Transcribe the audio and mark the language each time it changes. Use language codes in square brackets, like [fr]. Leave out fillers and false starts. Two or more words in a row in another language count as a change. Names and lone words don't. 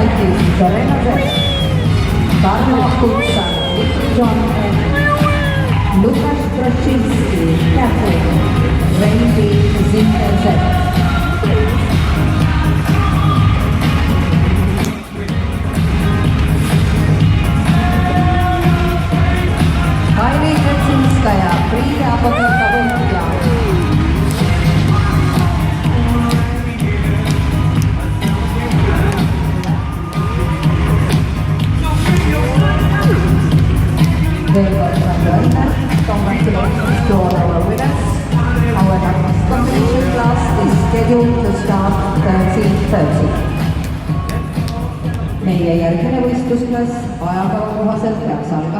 [et] Saitis, Serena Zek, Karla Kutsan, John M, Lukasz Krasinski, Catherine, Randy Zinterzek. Kairi Kretsinskaya, Frida Apotelka-Võitja. Veel kord palju õnne, [en] congratulations to all our winners. Our next competition class is scheduled to start 13:30. [et] meie järgmine võistlusklass ajakava kohaselt peaks algama